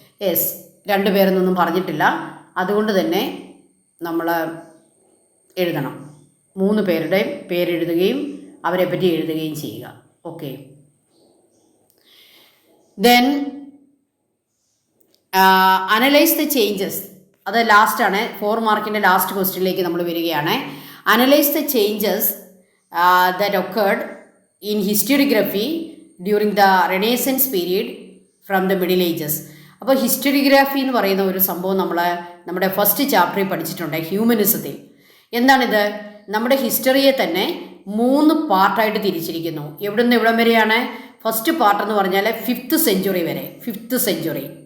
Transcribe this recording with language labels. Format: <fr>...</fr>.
<ml>Yes, രണ്ടുപേരെന്നൊന്നും പറഞ്ഞിട്ടില്ല, അതുകൊണ്ട് തന്നെ നമ്മൾ എഴുതണം. മൂന്ന് പേരുടെയും പേരെഴുതുകയും അവരെ പറ്റി എഴുതുകയും ചെയ്യുക.</ml> <en>Okay, then analyse the changes.</en> <ml>അത് ലാസ്റ്റാണ്, 4 മാർക്കിൻ്റെ ലാസ്റ്റ് ക്വസ്റ്റ്യനിലേക്ക് നമ്മൾ വരികയാണ്.</ml> <en>Analyse the changes that occurred in historiography during the Renaissance period from the Middle Ages.</en> <ml>അപ്പോൾ ഹിസ്റ്ററിയോഗ്രാഫി എന്ന് പറയുന്ന ഒരു സംഭവം നമ്മുടെ ഫസ്റ്റ് ചാപ്റ്ററിൽ പഠിച്ചിട്ടുണ്ട്, ഹ്യൂമനിസത്തിൽ. എന്താണിത്? നമ്മുടെ ഹിസ്റ്ററിയെ തന്നെ 3 പാർട്ടായിട്ട് തിരിച്ചിരിക്കുന്നു. എവിടെ നിന്ന് എവിടം വരെയാണ്? ഫസ്റ്റ് പാർട്ട് എന്ന് പറഞ്ഞാൽ 5th സെഞ്ച്വറി വരെ, 5th സെഞ്ച്വറി.</ml>